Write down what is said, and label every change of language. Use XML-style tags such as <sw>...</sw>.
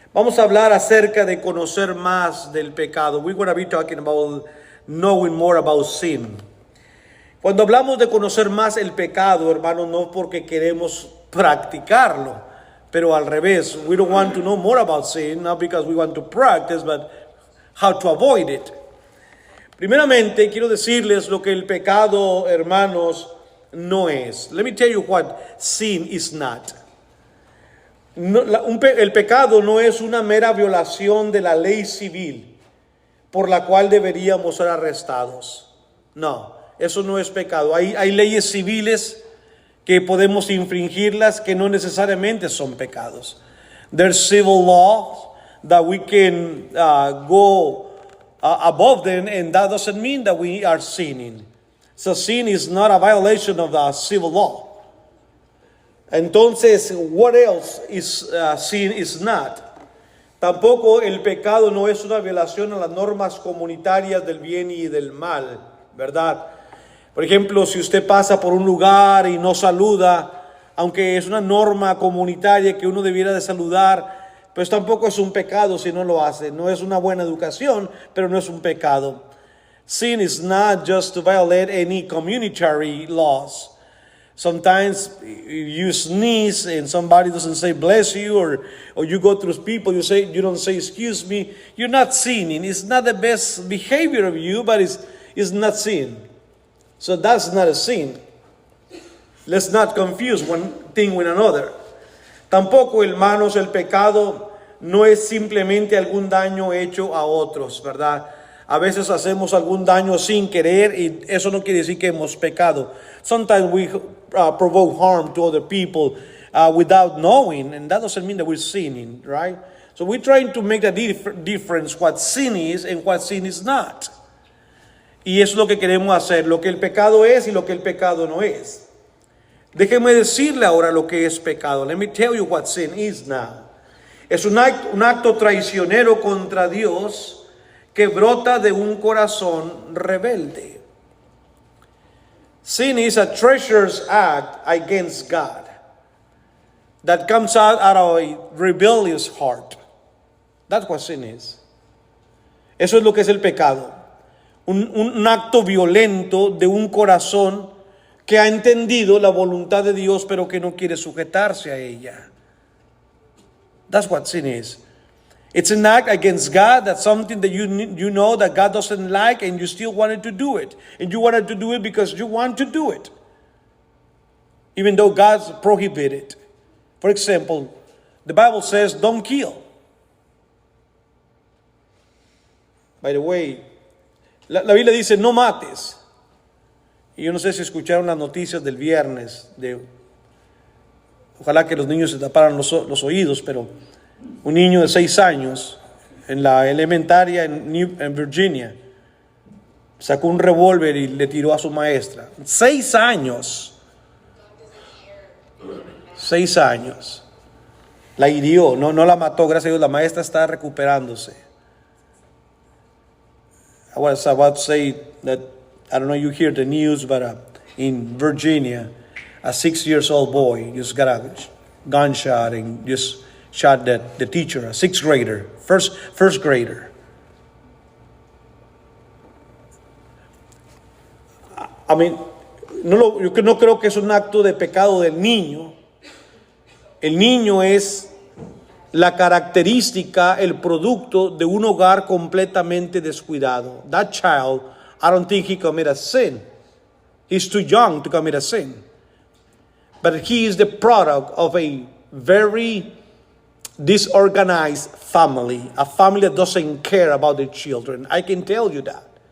<es>Vamos a hablar acerca de conocer más del pecado.</es> <en>We're going to be talking about knowing more about sin.</en> <es>Cuando hablamos de conocer más el pecado, hermanos, no porque queremos practicarlo, pero al revés.</es> <en>We don't want to know more about sin, not because we want to practice, but how to avoid it.</en> <es>Primeramente, quiero decirles lo que el pecado, hermanos, no es.</es> <en>Let me tell you what sin is not.</en> <es>El pecado no es una mera violación de la ley civil por la cual deberíamos ser arrestados. No, eso no es pecado. Hay leyes civiles que podemos infringirlas que no necesariamente son pecados.</es> <en>There's civil laws that we can go above them, and that doesn't mean that we are sinning. So sin is not a violation of the civil law. Entonces, what else is sin is not?</en> <es>Tampoco el pecado no es una violación a las normas comunitarias del bien y del mal, ¿verdad? Por ejemplo, si usted pasa por un lugar y no saluda, aunque es una norma comunitaria que uno debiera de saludar, pues tampoco es un pecado si no lo hace. No es una buena educación, pero no es un pecado.</es> <en>Sin is not just to violate any communitary laws. Sometimes you sneeze and somebody doesn't say bless you, or you go through people, you don't say excuse me. You're not sinning. It's not the best behavior of you, but it's not sin. So that's not a sin. Let's not confuse one thing with another.</en> <es>Tampoco, hermanos, el pecado no es simplemente algún daño hecho a otros, ¿verdad? A veces hacemos algún daño sin querer y eso no quiere decir que hemos pecado.</es> <en>Sometimes we provoke harm to other people without knowing, and that doesn't mean that we're sinning, right? So we're trying to make a difference what sin is and what sin is not.</en> <es>Y eso es lo que queremos hacer, lo que el pecado es y lo que el pecado no es. Déjeme decirle ahora lo que es pecado.</es> <en>Let me tell you what sin is now.</en> <es>Es un acto traicionero contra Dios que brota de un corazón rebelde.</es> <en>Sin is a treacherous act against God that comes out of a rebellious heart. That's what sin is.</en> <es>Eso es lo que es el pecado. Un acto violento de un corazón que ha entendido la voluntad de Dios, pero que no quiere sujetarse a ella.</es> <en>That's what sin is. It's an act against God. That's something that you know that God doesn't like, and you still wanted to do it. And you wanted to do it because you want to do it, even though God's prohibited. For example, the Bible says, don't kill. By the way,</en> <es>la Biblia dice, no mates. Y yo no sé si escucharon las noticias del viernes. Ojalá que los niños se taparan los oídos, pero un niño de 6 años en la elementaria en Virginia sacó un revólver y le tiró a su maestra. 6 años. 6 años. La hirió, no la mató, gracias a Dios. La maestra está recuperándose.</es> <en>I was about to say that, I don't know, you hear the news, but in Virginia, a 6-year-old boy just got a gunshot and just shot the teacher, a 6th grader, first grader. I mean,</en> <es>yo no creo que es un acto de pecado del niño. El niño es la característica, el producto de un hogar completamente descuidado.</es> <en>That child, I don't think he committed a sin. He's too young to commit a sin. But he is the product of a very disorganized family, a family that doesn't care about their children. I can tell you that.</en>